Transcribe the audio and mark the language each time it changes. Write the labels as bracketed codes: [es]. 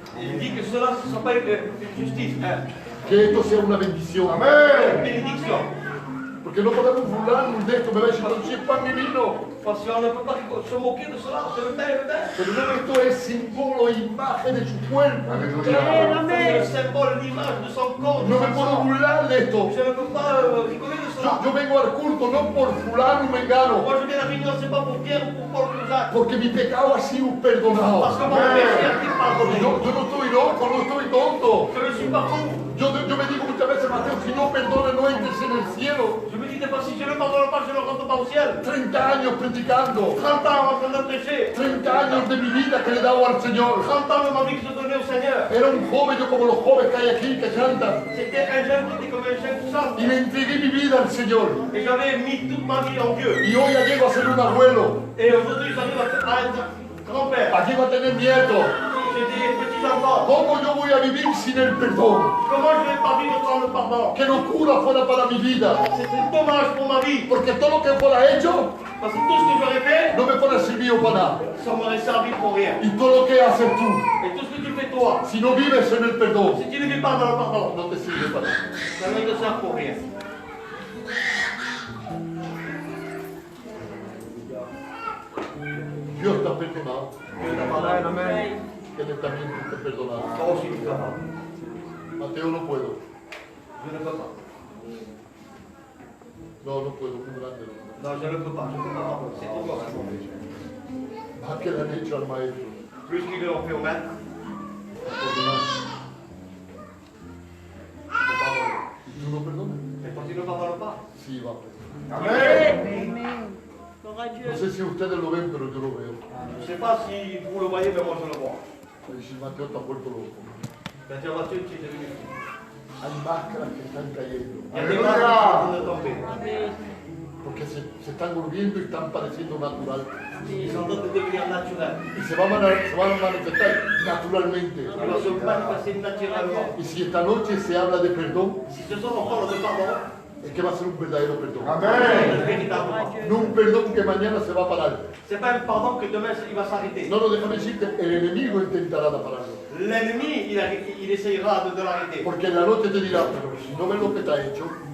[fr] Il dit que cela ne soit pas une justice, hein, [es] que esto sea una bendición. [fr] une bénédiction. [es] Porque no podemos burlarnos de esto, me va a decir, no, si es pan y vino. [fr] Parce qu'on ne peut pas se moquer de cela, c'est le pain et le vin. [es] Pero no, esto es símbolo e imagen de su cuerpo. [fr] C'est le symbole, l'image de son corps, de [es] No me [fr] son [es] puedo [fr] sang. [es] burlar de esto. [fr] Je ne peux pas rigoler de cela. [es] Yo vengo al culto no por fulano y mengano, [fr] Moi je viens à la réunion, c'est pas pour Pierre ou pour Paul ou Jacques. [es] porque mi pecado ha sido perdonado. [fr] Parce que mon péché a été pardonné. [es] Yo no estoy loco, no estoy tonto. [fr] Je ne suis pas fou. [es] Yo me digo muchas veces, Mateo, si no perdona no entres en el cielo. [fr] Je me dis des fois, si je ne pardonne pas, je ne rentre pas au ciel. [es] 30 años predicando, [fr] 30 ans en train de prêcher. [es] 30 años de mi vida que le he dado al Señor. [fr] 30 ans de ma vie que je donnais au Seigneur. [es] Era un joven, yo como los jóvenes que hay aquí que cantan. [fr] C'était un jeune qui était comme un jeune qui chante. [es] Y le entregué mi vida al Señor. [fr] Et j'avais mis toute ma vie en Dieu. [es] Y hoy ya llego a ser un abuelo. [fr] Et aujourd'hui, j'arrive à être grand-père. [es] Aquí va a tener nietos. [fr] J'ai des petits-enfants. [es] ¿Cómo yo voy a vivir sin el perdón? [fr] Comment je ne vais pas vivre sans le pardon? [es] ¿Qué locura fuera para mi vida? [fr] C'est un dommage pour ma vie. [es] Porque todo lo que fuera hecho [fr] Parce que tout ce que j'aurais fait, [es] no me fuera servido para nada. [fr] ça m'aurait servi pour rien. [es] Y todo lo que haces tú, [fr] Et tout ce que tu fais toi, [es] si no vives en el perdón, [fr] si tu ne vis pas dans le pardon, [es] no te sirve para nada. [fr] ça ne te sert pour rien. [es] Dios te ha perdonado. [fr] Dieu t'a pardonné. [es] Él también te perdonará. [fr] Toi aussi, tu t'as pardonné. [es] Mateo, no puedo. [fr] Je ne peux pas. [es] No, no puedo. Muy grande. [fr] Non, je ne peux pas. Je ne peux pas pardonner. C'est trop grand pour moi. [es] Más que le han hecho al maestro. [fr] Plus qu'ils l'ont fait au maître, [es] Perdonar. [fr] il faut pardonner. [es] ¿Y tú no perdonas? [fr] Mais quand tu ne pardonnes pas, [es] Sí, va a perdonar. Amen. No sé si ustedes lo ven, pero yo lo veo. [fr] je ne sais pas si vous le voyez, mais moi je le vois. [es] Y si Mateo está vuelto loco. [fr] C'est-à-dire, Mathieu, tu es devenu fou. [es] Hay máscaras que están cayendo. [fr] Il y a des masques qui sont en train de tomber. [es] Porque se están volviendo y están pareciendo natural. [fr] Ils sont en train de devenir naturels. [es] Y se van a manifestar naturalmente. [fr] Ils vont se manifester naturellement. [es] Y si esta noche se habla de perdón, [fr] Si ce soir on parle de pardon, [es] es que va a ser un verdadero perdón. [fr] c'est [es] Amen. [fr] un véritable pardon. [es] No un perdón que mañana se va a parar. [fr] C'est pas un pardon que demain il va s'arrêter. [es] No, déjame decirte, el enemigo intentará de pararlo. [fr] L'ennemi, il essayera de l'arrêter. [es] Porque en la noche te dirá, pero si no ves lo que te ha hecho,